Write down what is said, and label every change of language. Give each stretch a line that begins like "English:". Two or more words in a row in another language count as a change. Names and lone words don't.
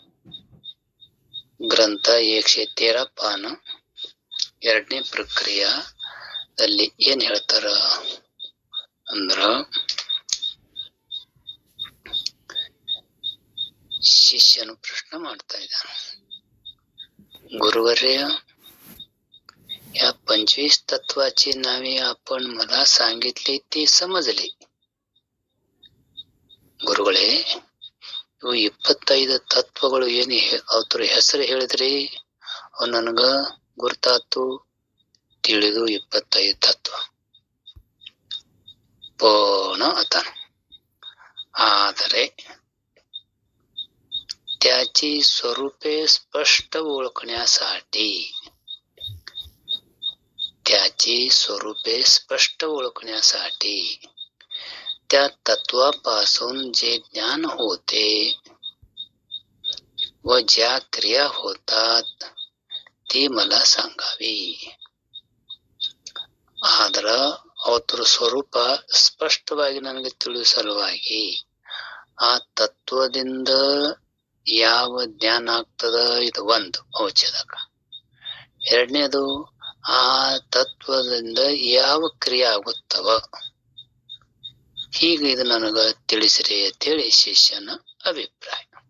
Kannada: ಗ್ರಂಥ 113 ಪಾನ 2ನೇ ಪ್ರಕ್ರಿಯೆಯಲ್ಲಿ ಏನ್ ಹೇಳ್ತಾರ ಅಂದ್ರ, ಶಿಷ್ಯನು ಪ್ರಶ್ನೆ ಮಾಡ್ತಾ ಇದ್ದಾನೆ,
Marathi: गुरुवर्य, या 25 तत्वाची नावे आपण मला सांगितली ती समजली.
Kannada: ಗುರುಗಳೇ, ಇವು 25 ತತ್ವಗಳು ಏನು ಅವ್ರ ಹೆಸರು ಹೇಳಿದ್ರಿ, ಅವ್ ನನಗ ಗುರ್ತಾತು, ತಿಳಿದು
Marathi: 25 तत्व पूर्ण अतान. ಆದರೆ त्याची स्वरूपे स्पष्ट ओळखण्यासाठी त्या तत्वापासून जे ज्ञान होते व ज्या क्रिया होतात ती मला सांगावी.
Kannada: ಆದ್ರ ಅವರ ಸ್ವರೂಪ ಸ್ಪಷ್ಟವಾಗಿ ನನಗೆ ತಿಳಿಯುವ ಸಲುವಾಗಿ ಆ ತತ್ವದಿಂದ ಯಾವ ಜ್ಞಾನ ಆಗ್ತದ, ಇದು ಒಂದು ಔಷಧಕ. ಎರಡನೇದು, ಆ ತತ್ವದಿಂದ ಯಾವ ಕ್ರಿಯೆ ಆಗುತ್ತವ, ಹೀಗೆ ಇದು ನನಗ ತಿಳಿಸ್ರಿ ಅಂತೇಳಿ ಶಿಷ್ಯನ ಅಭಿಪ್ರಾಯ.